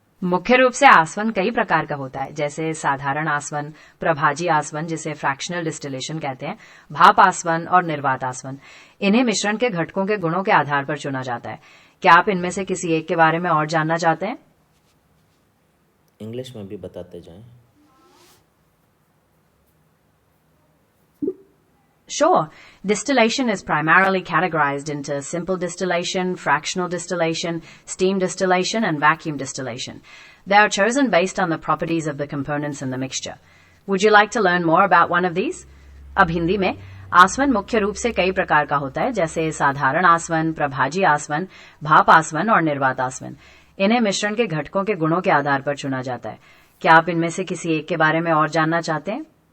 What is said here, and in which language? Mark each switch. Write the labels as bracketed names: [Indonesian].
[Hindi] मुख्य रूप से आसवन कई प्रकार का होता है, जैसे साधारण आसवन, प्रभाजी आसवन जिसे फ्रैक्शनल डिस्टिलेशन कहते हैं, भाप आसवन और निर्वात आसवन। इन्हें मिश्रण के घटकों के गुणों के आधार पर चुना जाता है। क्या आप इनमें से किसी एक के बारे में और जानना चाहते हैं? इंग्लिश में भी बताते जाएं। [English] Sure. Distillation is primarily categorized into simple distillation, fractional distillation, steam distillation, and vacuum distillation. They are chosen based on the properties of the components in the mixture. Would you like to learn more about one of these? [Hindi] अब हिंदी में आसवन मुख्य रूप से कई प्रकार का होता है, जैसे साधारण आसवन, प्रभाजी आसवन, भाप आसवन और निर्वात आसवन। इन्हें मिश्रण के घटकों के गुणों के आधार पर चुना जाता है। क्या आप इनमें से किसी एक के बारे में और जानना चाहते हैं?